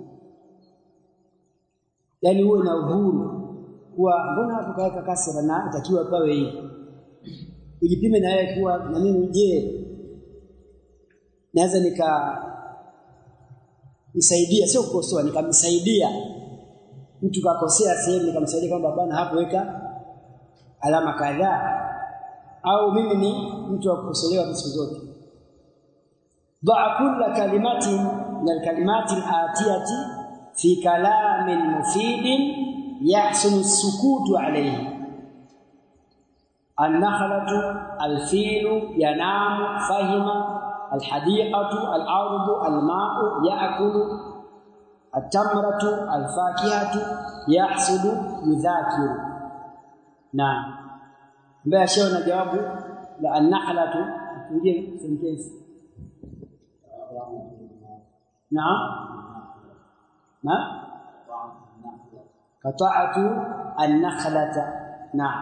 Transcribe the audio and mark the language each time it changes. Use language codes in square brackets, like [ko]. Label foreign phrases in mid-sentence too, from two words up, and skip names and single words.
[sw] yani uwe na uhuru kuwa mbona hapo kaweka kasra na itakiwa pawe hivi, ujipime na yeye kuwa na mimi, je naweza nisaidia, sio kukosoa, nikamsaidia mtu kakosea sehemu, nikamsaidia kwamba bwana hapo weka alama kadhaa, au mimi ni mtu wa kukosolewa siku zote. [ar] ضع كل كلمة من الكلمات الآتية في كلام مفيد يحسن السكوت عليه. النخلة الفيل ينام فهم الحديقة الأرض الماء يأكل التمرة الفاكهة يحصد يذاكر. Naam. [sw] Mbaya shao na jawabu la an-nakhlatu ndio sentence. [ar] نعم. نقطع النخلة. نعم.